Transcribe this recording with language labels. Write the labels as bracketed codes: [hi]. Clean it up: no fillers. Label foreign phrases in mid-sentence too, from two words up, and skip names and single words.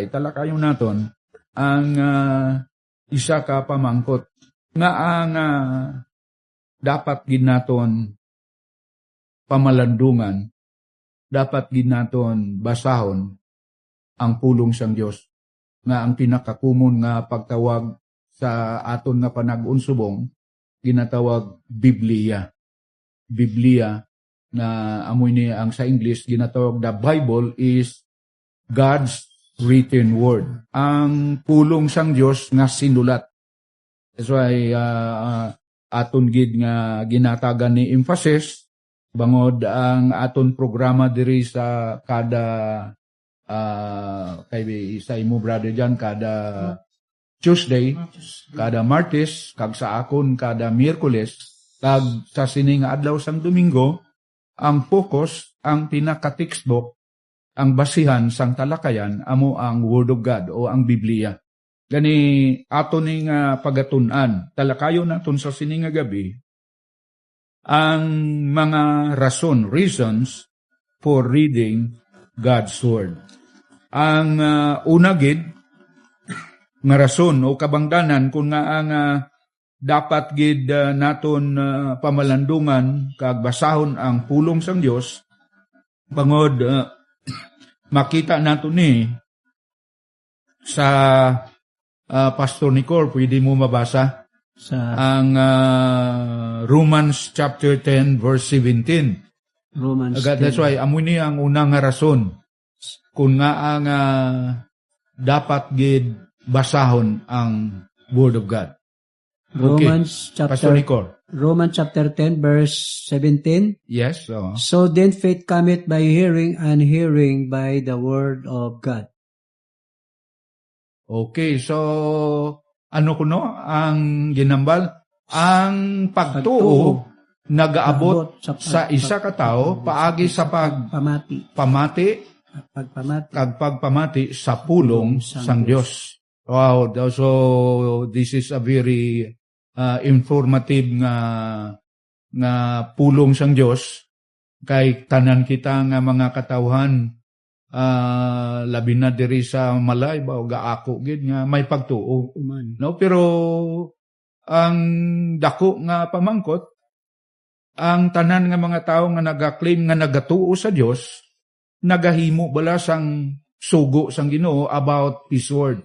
[hil] Talakayon naton ang isa ka pamangkot nga ang dapat gid naton pamalandungan, dapat gid naton basahon ang pulong sang Dios nga ang pinakakumon nga pagtawag sa aton nga panag-unsubong ginatawag Biblia. Biblia na amoy ni ang sa English ginatawag, [en] the Bible is God's written word. [hil] Ang pulong sang Dios nga sinulat. [en] That's why [hil] aton gid nga ginatagan ni emphasis bangod ang aton programa diri sa kada kay sa imo brother John kada Tuesday, kada Martes, kag sa akon kada Miyerkules, kag sa sining adlaw sang Domingo, ang focus, ang pinaka-textbook, ang basihan sang talakayan, amo ang [en] Word of God [hil] o ang Biblia. Gani ato ning pagatun-an, talakayon naton sa sining gabi, ang mga [en] reasons for reading God's Word. [hil] Ang una gid, nga rason o kabangdanan kung nga ang dapat gid naton pamalandungan kag basahon ang pulong sang Dios bangod makita naton ni sa Pastor Nicor, pwede mo mabasa Sa [en] ang Romans chapter 10 verse 17. Romans That's 10. why [hil] amo ni ang unang nga rason kung nga ang dapat gid basahon ang [en] Word of God. Romans Pastor Nicor. Romans chapter 10 verse 17. Yes. So then faith cometh by hearing, and hearing by the word of God. Okay, so [hil] ano kuno ang ginambal? Ang pagtuo nagaabot sa isa ka tawo paagi sa pagpamati kag pagpamati sa pulong sang Dios. [en] Wow, so this is a very informative [hil] nga pulong sang Dios kay tanan kita nga mga katawhan, labi na diri sa malay ba gaako gid nga may pagtuo. No, pero ang dako nga pamangkot, ang tanan nga mga tawo nga nagaklaim nga nagatuo sa Dios, nagahimo bala sang sugo sang Ginoo [en] about His Word.